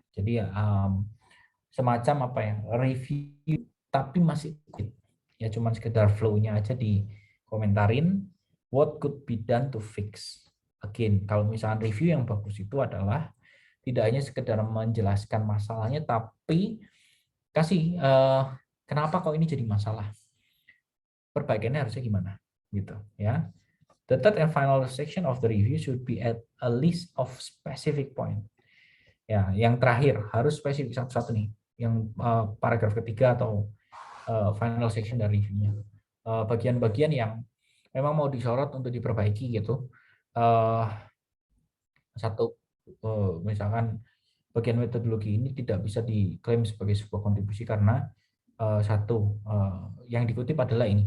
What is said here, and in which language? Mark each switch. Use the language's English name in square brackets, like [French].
[Indonesian] Jadi semacam apa ya, review tapi masih ya cuman sekedar flow-nya aja di komentarin [English] what could be done to fix. [Indonesian] Again, kalau misalnya review yang bagus itu adalah tidak hanya sekedar menjelaskan masalahnya, tapi kasih kenapa kok ini jadi masalah, perbaikannya harusnya gimana, gitu ya. [English] The third and final section of the review should be at a list of specific point. [Indonesian] Ya, yang terakhir harus spesifik satu-satu nih, yang paragraf ketiga atau final section dari reviewnya. Bagian-bagian yang memang mau disorot untuk diperbaiki gitu. Satu, misalkan bagian metodologi ini tidak bisa diklaim sebagai sebuah kontribusi karena satu yang dikutip adalah ini.